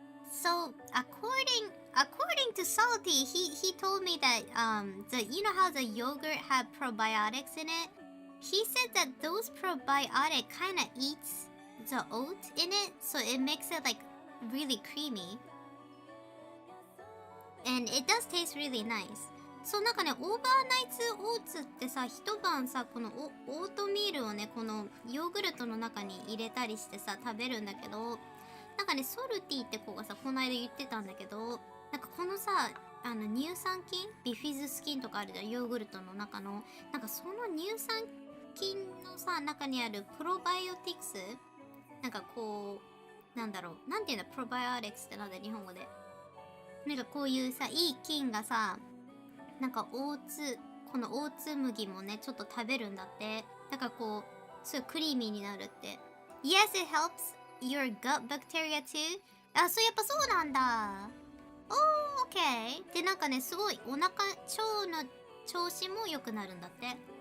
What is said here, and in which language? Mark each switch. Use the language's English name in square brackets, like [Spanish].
[English] So according to Salty, he told me that you know how the yogurt had probiotics in it? He said that those probiotic kind of eats the oat in it, so it makes it like really creamy. And it does taste really nice. [Japanese] そうなんかね、オーバーナイツオーツってさ、一晩さ、このオートミールをね、このヨーグルトの中に入れたりしてさ、食べるんだけど、なんかね、ソルティって子がさ、この間言ってたんだけど、なんかこのさ、乳酸菌ビフィズス菌とかあるじゃん、ヨーグルトの中の。なんかその乳酸菌のさ、中にあるプロバイオティクス、なんかこう、なんだろう、なんていうんだ、プロバイオティクスってなんだ、日本語で。なんかこういうさ、いい菌がさ、なんかこのオーツ麦もね、ちょっと食べるんだって。だからこう、すごいクリーミーになるって。 [English] Yes, it helps your gut bacteria too. [Japanese] あ、そう、やっぱそうなんだ。 [English] Oh, okay. [Japanese] で、なんかね、すごいお腹、腸の調子も良くなるんだって。